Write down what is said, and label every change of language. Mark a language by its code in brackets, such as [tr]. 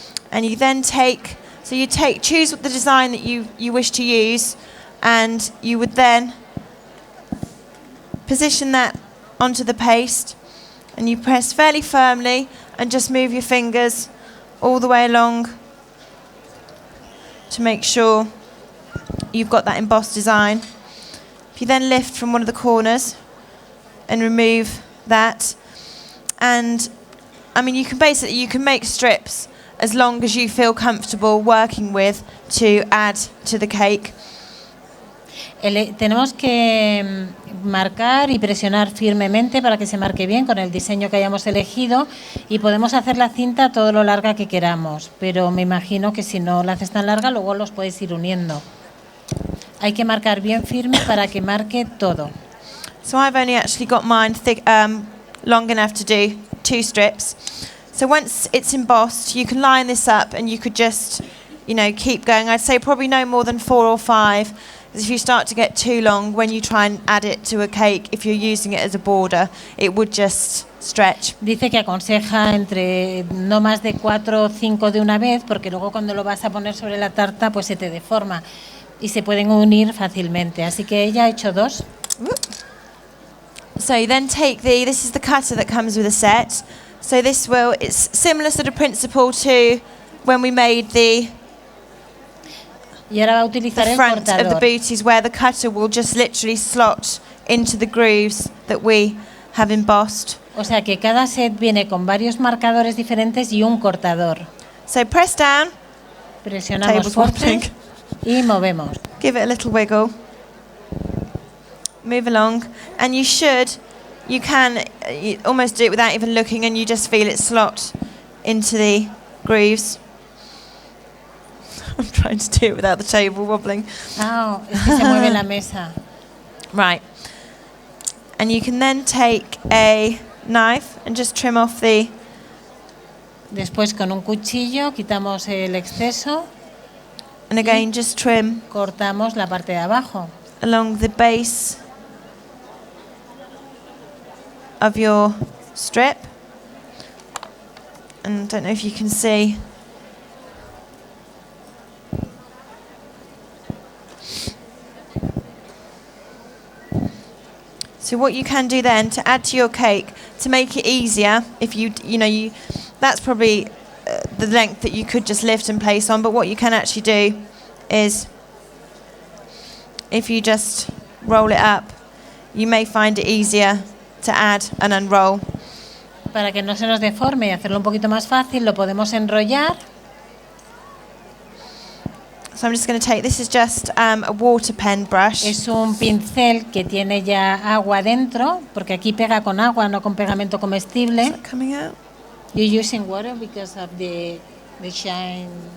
[en] And you then choose the design that you wish to use, and you would then position that onto the paste, and you press fairly firmly and just move your fingers all the way along to make sure you've got that embossed design. If you then lift from one of the corners and remove that, and I mean you can make strips as long as you feel comfortable working with to add to the cake. [es] Tenemos que marcar y presionar firmemente para que se marque bien con el diseño que hayamos elegido, y podemos hacer la cinta todo lo larga que queramos, pero me imagino que si no la haces tan larga luego los puedes ir uniendo. Hay que marcar bien firme para que marque todo. [en] So I've only actually got mine thick, long enough to do 2 strips. So once it's embossed, you can line this up and you could just, keep going. I'd say probably no more than 4 or 5. Because if you start to get too long, when you try and add it to a cake, if you're using it as a border, it would just stretch. [es] Dice que aconseja entre no más de 4 o 5 de una vez, porque luego cuando lo vas a poner sobre la tarta, pues se te deforma y se pueden unir fácilmente. Así que ella ha hecho 2. [en] So you then take this is the cutter that comes with a set. So it's similar sort of principle to when we made the [es] y ahora va a utilizar el [en] front [es] cortador. [en] of the booties, where the cutter will just literally slot into the grooves that we have embossed. [es] O sea que cada set viene con varios marcadores diferentes y un cortador. [en] So press down. [es] Presionamos fuerte y movemos. [en] Give it a little wiggle. Move along, and you can almost do it without even looking, and you just feel it slot into the grooves. I'm trying to do it without the table wobbling. [es] Ah, es que se mueve la mesa. [en] Right. And you can then take a knife and just trim off the... [es] Después con un cuchillo quitamos el exceso. [en] And again, just trim. [es] Cortamos la parte de abajo. [en] Along the base of your strip. And I don't know if you can see. So what you can do then to add to your cake, to make it easier, if that's probably the length that you could just lift and place on, but what you can actually do is, if you just roll it up, you may find it easier to add and unroll. [es] Para que no se nos deforme y hacerlo un poquito más fácil, lo podemos enrollar. [en] So I'm just going to take, this is just a water pen brush. [es] Es un pincel que tiene ya agua dentro, porque aquí pega con agua, no con pegamento comestible. [en] Is that coming out? You're using water because of the shine.